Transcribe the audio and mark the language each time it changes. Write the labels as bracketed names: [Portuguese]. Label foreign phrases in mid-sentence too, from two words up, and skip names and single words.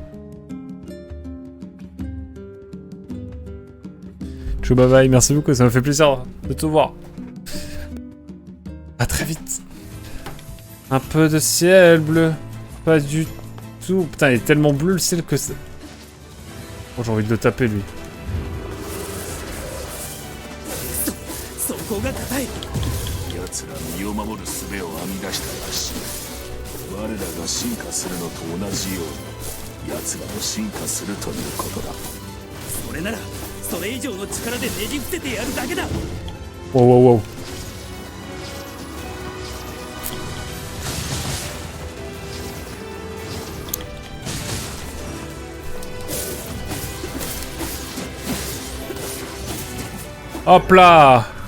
[French] Ciao, [English] bye bye, [French] merci beaucoup, ça me fait plaisir de te voir. À très vite. Un peu de ciel bleu. Pas du tout. Putain, il est tellement bleu le ciel que c'est... Oh, j'ai envie de le taper lui. [Japanese] 奴ら身を守る術を編み出したらしい。我らが進化するのと同じように奴らも進化するということだ。それならそれ以上の力でねじ伏せてやるだけだ。 [French] Wow, wow, wow. Hop là!